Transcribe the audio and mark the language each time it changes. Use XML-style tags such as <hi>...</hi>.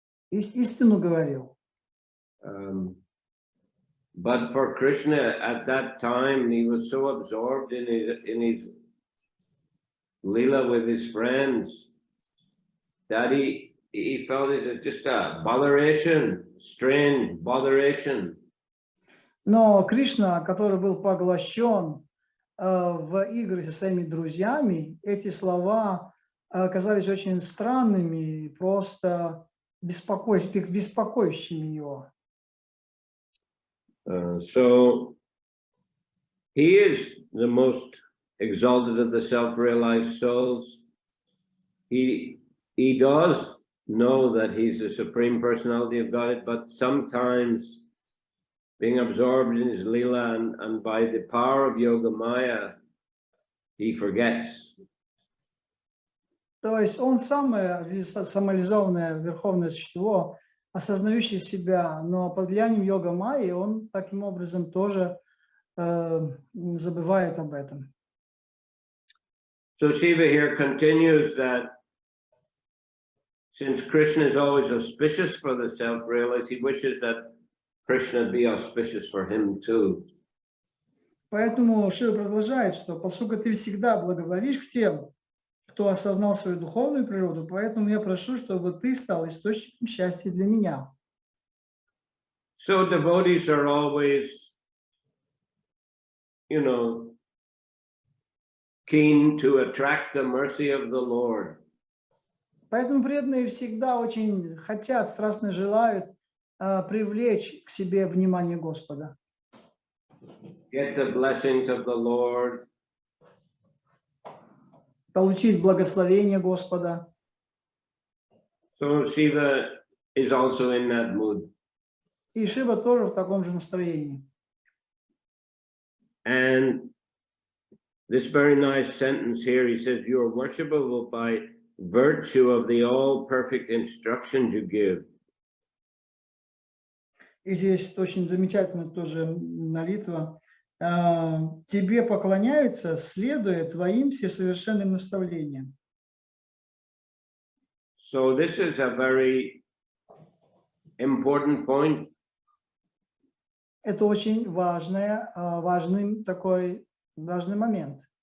<ru>Истину говорил.</ru> <en>But for Krishna at that time, he was so absorbed in his lila with his friends that he felt it was just a botheration, strange botheration.</en> <ru>Но Кришна, который был поглощен в игры со своими друзьями, эти слова оказались очень странными, просто беспокоящими его.</ru> <en>So he is the most exalted of the self-realized souls. He does know that he's the Supreme Personality of Godhead, but sometimes being absorbed in his lila and by the power of Yoga Maya, he forgets.</en> <ru>То есть он самое самореализованное верховное существо, осознающий себя, но под влиянием йога майи он таким образом тоже забывает об этом.</ru> <en>So Shiva here continues that since Krishna is always auspicious for the self-realized, he wishes that Krishna be auspicious for him too.</en> <ru>Поэтому Шива продолжает, что поскольку ты всегда благоволишь к тем, кто осознал свою духовную природу, поэтому я прошу, чтобы ты стал источником счастья для меня.</ru> <en>So devotees are always, keen to attract the mercy of the Lord.</en> <ru>Поэтому преданные всегда очень хотят, страстно желают привлечь к себе внимание Господа.</ru> <en>Get the blessings of the Lord.</en> <ru>Получить благословение Господа.</ru> <en>So Shiva is also in that mood.</en> <ru>И Шива тоже в таком же настроении.</ru> <en>And this very nice sentence here, he says, you are worshipable by virtue of the all-perfect instructions you give.</en> <ru>И здесь очень замечательно тоже молитва. Тебе поклоняются, следуя твоим всесовершенным наставлениям.</ru> <en>So this is a very important point.</en> <ru>Это очень важный момент.</ru>